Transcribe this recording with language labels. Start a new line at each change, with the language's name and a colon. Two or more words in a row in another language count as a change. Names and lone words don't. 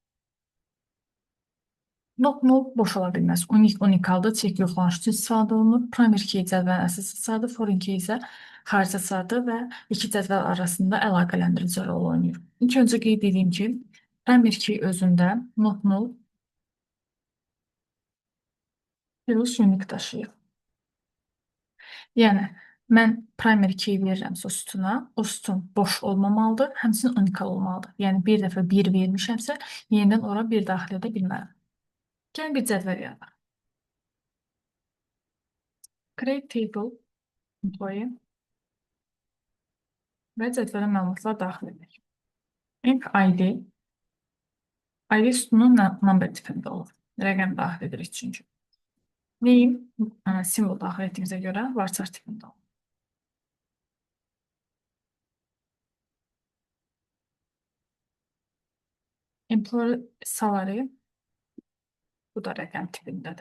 English: Not null
Azerbaijani: boş ola bilməz. Unikaldır, check yoxlanıcı üçün istifadə olunur.
English: Primary key
Azerbaijani: cədvəlin əsas açardır,
English: foreign key
Azerbaijani: isə xarici açardır və iki cədvəl arasında əlaqələndirici rol oynayır. İlk öncə qeyd edeyim ki,
English: primary key
Azerbaijani: özündə
English: not null plus unique
Azerbaijani: daşıyır. Yəni, mən
English: primary key
Azerbaijani: verirəmsə sütuna, o sütun boş olmamalıdır, həmçinin unikal olmalıdır. Yəni, bir dəfə 1 vermişəmsə, yenidən ora 1 daxil edə bilmərəm. Gəlin bir cədvəl yaradaq.
English: Create table,
Azerbaijani: employee və cədvələ məlumatlar daxil edək.
English: Int ID,
Azerbaijani: ID sütunun number tipində olur. Rəqəm daxil edirik çünki. Name, simvol daxil etdiyimizə görə varchar tipində olur.
English: Employee salary,
Azerbaijani: bu da rəqəm tipindədir.